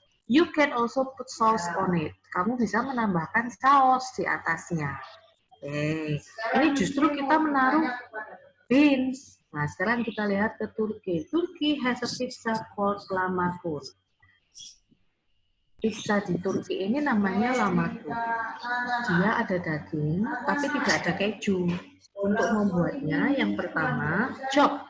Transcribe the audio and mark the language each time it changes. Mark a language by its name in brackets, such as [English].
[English] You can also put sauce on it. [Indonesian] Kamu bisa menambahkan saus di atasnya. Oke. Ini justru kita menaruh beans. Nah, sekarang kita lihat ke Turki. [English] Turki has a pizza called lahmacun. [Indonesian] Pizza di Turki ini namanya lahmacun. Dia ada daging, tapi tidak ada keju. Untuk membuatnya, yang pertama, chop.